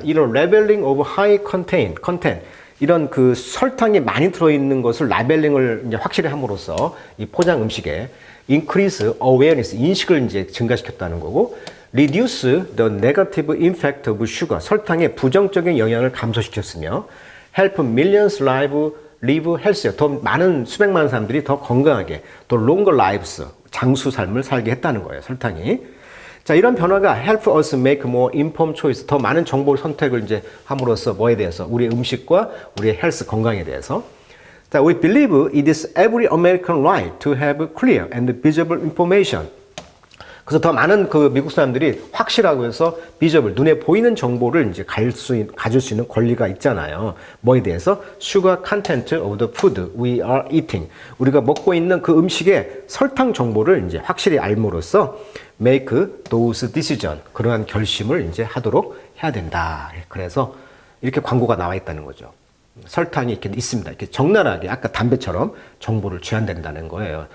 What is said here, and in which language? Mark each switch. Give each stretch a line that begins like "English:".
Korean: 이런 레벨링 오브 하이 컨텐트, 이런 그 설탕이 많이 들어있는 것을 라벨링을 이제 확실히 함으로써 이 포장 음식에
English: increase awareness,
Korean: 인식을 이제 증가시켰다는 거고,
English: reduce the negative impact of sugar,
Korean: 설탕의 부정적인 영향을 감소시켰으며,
English: help millions live healthier,
Korean: 더 많은 수백만 사람들이 더 건강하게, 더 longer lives, 장수 삶을 살게 했다는 거예요, 설탕이. 자, 이런 변화가
English: help us make more informed choice,
Korean: 더 많은 정보를 선택을 이제 함으로써 뭐에 대해서? 우리의 음식과 우리의 헬스, 건강에 대해서.
English: 자, we believe it is every American right to have clear and visible information.
Korean: 그래서 더 많은 그 미국 사람들이 확실하고 해서 visible, 눈에 보이는 정보를 이제 가질 수 있는 권리가 있잖아요. 뭐에 대해서?
English: Sugar content of the food we are eating.
Korean: 우리가 먹고 있는 그 음식의 설탕 정보를 이제 확실히 알므로써
English: make those decision,
Korean: 그러한 결심을 이제 하도록 해야 된다. 그래서 이렇게 광고가 나와 있다는 거죠. 설탕이 이렇게 있습니다. 이렇게 적나라하게 아까 담배처럼 정보를 제한된다는 거예요.